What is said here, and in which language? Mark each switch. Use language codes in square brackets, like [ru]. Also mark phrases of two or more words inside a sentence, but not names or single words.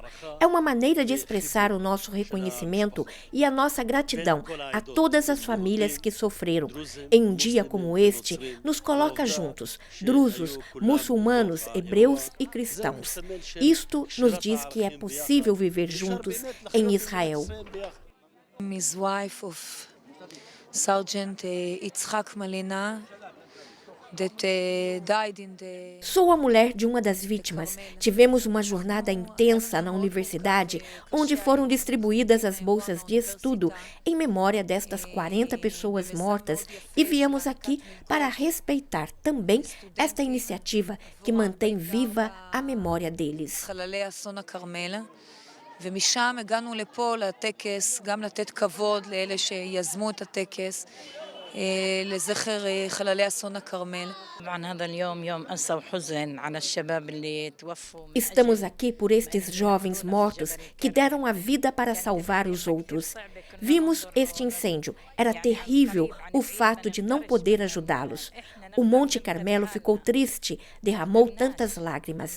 [pt] É uma maneira de expressar o nosso reconhecimento e a nossa gratidão a todas as famílias que sofreram. Em um dia como este, nos coloca juntos, drusos, muçulmanos, hebreus e cristãos. Isto nos diz que é possível viver juntos em Israel. [en] His wife of Sergeant Yitzhak Malina. [pt] Sou a mulher de uma das vítimas. Tivemos uma jornada intensa na universidade, onde foram distribuídas as bolsas de estudo em memória destas 40 pessoas mortas e viemos aqui para respeitar também esta iniciativa que mantém viva a memória deles. [he] ומשם הגענו לפה לטקס, גם לתת כבוד לאלה שיזמו את הטקס, לזכר חללי אסון הכרמל. [pt] Estamos aqui por estes jovens mortos que deram a vida para salvar os outros. Vimos este incêndio. Era terrível o fato de não poder ajudá-los. O Monte Carmelo ficou triste, derramou tantas lágrimas.